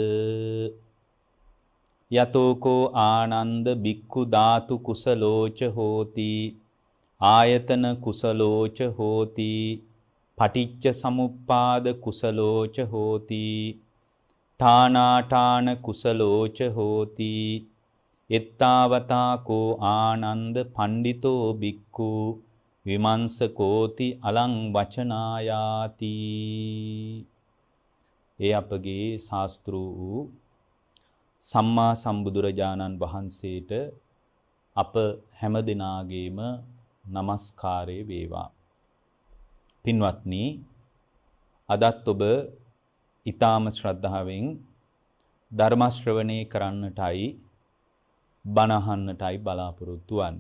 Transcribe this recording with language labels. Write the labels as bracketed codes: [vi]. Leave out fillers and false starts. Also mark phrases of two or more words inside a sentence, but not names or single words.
[pi] යතෝකෝ ආනන්ද බික්ඛු ධාතු කුසලෝච හෝති ආයතන කුසලෝච හෝති පටිච්ච සමුප්පාද කුසලෝච හෝති ඨානාඨාන කුසලෝච හෝති එත්තාවතාකෝ ආනන්ද පණ්ඩිතෝ බික්ඛු විමංශකෝති අලං වචනායාති. [si] ඒ අපගේ ශාස්ත්‍ර වූ සම්මා සම්බුදුරජාණන් වහන්සේට අප හැම දිනාගේම নমස්කාරය වේවා. පින්වත්නි, අදත් ඔබ ඊ타ම ශ්‍රද්ධාවෙන් ධර්ම ශ්‍රවණය කරන්නටයි බණ අහන්නටයි බලාපොරොත්තු වන්නේ.